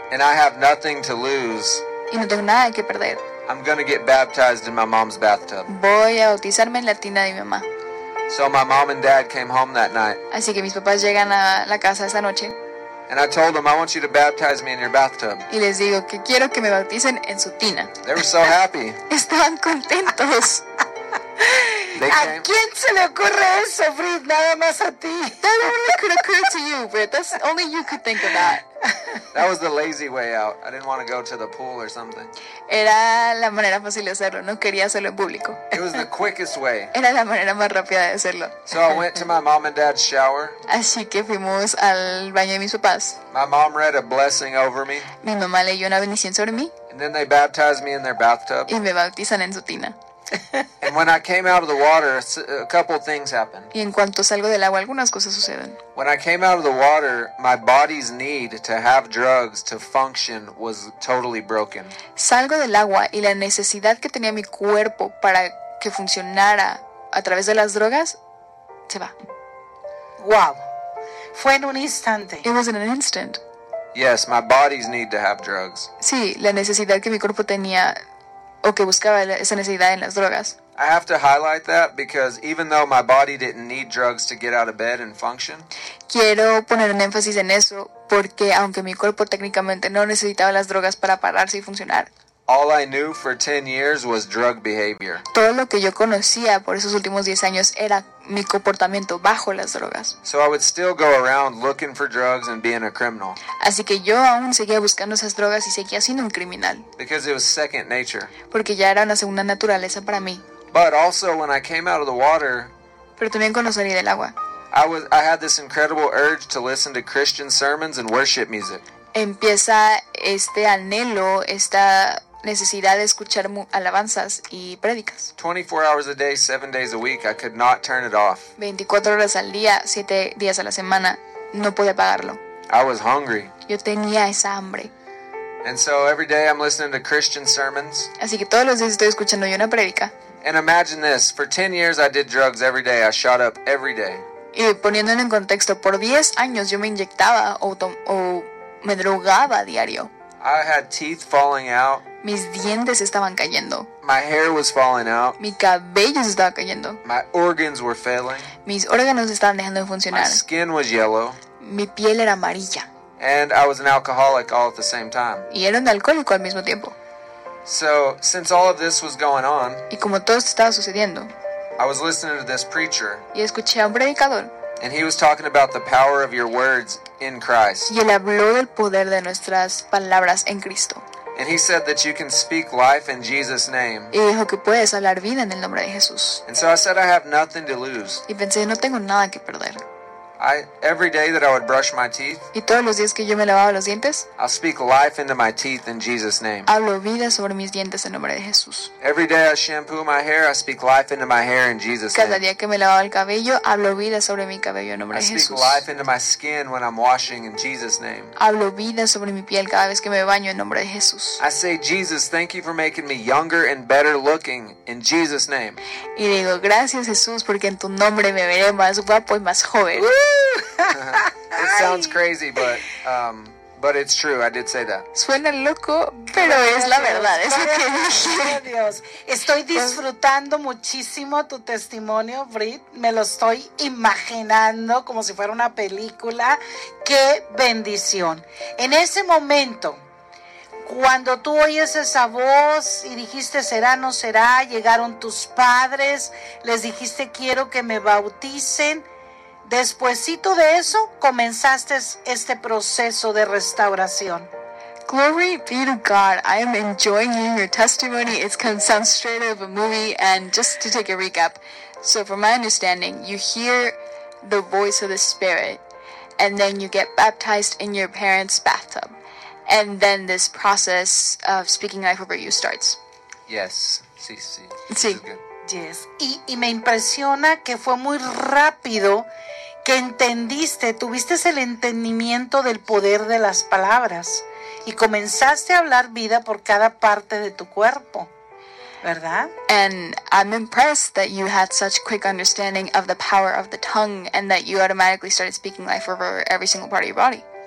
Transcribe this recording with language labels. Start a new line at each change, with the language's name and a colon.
English: And I have nothing to lose.
Spanish: Y no tengo nada que perder.
English: I'm going to get baptized in my mom's bathtub.
Spanish: Voy a bautizarme en la tina de mi mamá.
English: So my mom and dad came home that night.
Spanish: Así que mis papás llegan a la casa esa noche.
English: And I told them, I want you to baptize me in your bathtub.
Spanish: Y les digo que quiero que me bauticen en su tina.
English: They were so happy.
Spanish: Estaban contentos.
English: They came.
Spanish: ¿A quién se le ocurre eso, Fred? Nada más a ti.
English: That only could occur to you, Fred. That's only you could think of that. That was the lazy way out. I didn't want to go to the pool or something.
Spanish: Era la manera fácil de hacerlo. No quería hacerlo en público.
English: It was the quickest way.
Spanish: Era la manera más rápida de hacerlo.
English: So I went to my mom and dad's shower.
Spanish: Así que fuimos al baño de mis papás.
English: My mom read a blessing over me.
Spanish: Mi mamá leyó una bendición sobre mí.
English: And then they baptized me in their bathtub.
Spanish: Y me bautizan en su tina.
English: And when I came out of the water, a couple things happened.
Spanish: Y en cuanto salgo del agua, algunas cosas suceden.
English: When I came out of the water, my body's need to have drugs to function was totally broken.
Spanish: Salgo del agua y la necesidad que tenía mi cuerpo para que funcionara a través de las drogas se va. Wow. Fue en un instante.
English: It was in an instant. Yes, my body's need to have drugs.
Spanish: Sí, la necesidad que mi cuerpo tenía o que buscaba esa necesidad en las drogas.
English: I have to highlight that because even though my body didn't need drugs to get out of bed and function.
Spanish: Quiero poner un énfasis en eso porque aunque mi cuerpo técnicamente no necesitaba las drogas para pararse y funcionar.
English: All I knew for 10 years was drug behavior.
Spanish: Todo lo que yo conocía por esos últimos 10 años era mi comportamiento bajo las drogas.
English: So I would still go around looking for drugs and being a criminal.
Spanish: Así que yo aún seguía buscando esas drogas y seguía siendo un criminal.
English: Because it was second nature.
Spanish: Porque ya era una segunda naturaleza para mí.
English: But also when I came out of the water.
Spanish: Pero también cuando salí del agua.
English: I had this incredible urge to listen to Christian sermons and worship music.
Spanish: Empieza este anhelo, esta necesidad de escuchar alabanzas y prédicas.
English: 24 hours a day, 7 days a week, I could not turn it off.
Spanish: 24 horas al día, 7 días a la semana, no podía apagarlo.
English: I was hungry.
Spanish: Yo tenía esa hambre.
English: And so every day I'm listening to Christian sermons.
Spanish: Así que todos los días estoy escuchando yo una prédica.
English: And imagine this, for 10 years I did drugs every day, I shot up every day.
Spanish: Y poniéndolo en contexto, por 10 años yo me inyectaba o me drogaba a diario.
English: I had teeth falling out.
Spanish: Mis dientes estaban cayendo.
English: My hair was falling out.
Spanish: Mi cabello se estaba cayendo.
English: My organs were failing.
Spanish: Mis órganos estaban dejando de funcionar.
English: My skin was yellow.
Spanish: Mi piel era amarilla.
English: And I was an alcoholic all at the same time.
Spanish: Y era un alcohólico al mismo tiempo.
English: So, since all of this was going on,
Spanish: y como todo esto estaba sucediendo,
English: I was listening to this preacher.
Spanish: Y escuché a un predicador.
English: And he was talking about the power of your words in Christ.
Spanish: Y él habló del poder de nuestras palabras en Cristo.
English: And he said that you can speak life in Jesus' name.
Spanish: Y dijo que puedes hablar vida en el nombre de Jesús.
English: And so I said I have nothing to lose.
Spanish: Y pensé, no tengo nada que perder.
English: every day that I would brush my teeth.
Spanish: Y todos los días que yo me lavaba los dientes.
English: I speak life into my teeth in Jesus' name.
Spanish: Hablo vida sobre mis dientes en nombre de Jesús.
English: Every day I shampoo my hair, I speak life into my hair in Jesus'
Spanish: Cada
English: name.
Spanish: Cada día que me lavaba el cabello, hablo vida sobre mi cabello en nombre
English: I
Spanish: de Jesús.
English: I speak life into my skin when I'm washing in Jesus' name.
Spanish: Hablo vida sobre mi piel cada vez que me baño en nombre de Jesús.
English: I say, Jesus, thank you for making me younger and better looking in Jesus' name.
Spanish: Y digo, gracias Jesús, porque en tu nombre me veré más guapo y más joven.
English: It sounds crazy, but it's true. I did say that.
Spanish: Suena loco, pero es la verdad. Es lo que dije. Dios. Estoy disfrutando muchísimo tu testimonio, Brit. Me lo estoy imaginando como si fuera una película. ¡Qué bendición! En ese momento, cuando tú oyes esa voz y dijiste será, no será, llegaron tus padres, les dijiste quiero que me bauticen. Despuésito de eso, comenzaste este proceso de restauración.
English: Glory be to God. I am enjoying hearing your testimony. It's kind of sounds straight out of a movie. And just to take a recap, so from my understanding, you hear the voice of the Spirit, and then you get baptized in your parents' bathtub, and then this process of speaking life over you starts. Yes.
Spanish: Sí, sí. Sí.
English: Yes.
Spanish: Y me impresiona que fue muy rápido que entendiste, tuviste el entendimiento del poder de las palabras y comenzaste a hablar vida por cada parte de tu cuerpo, ¿verdad?
English: And I'm impressed that you had such quick understanding of the power of the tongue and that you automatically started speaking life over every single part of your body.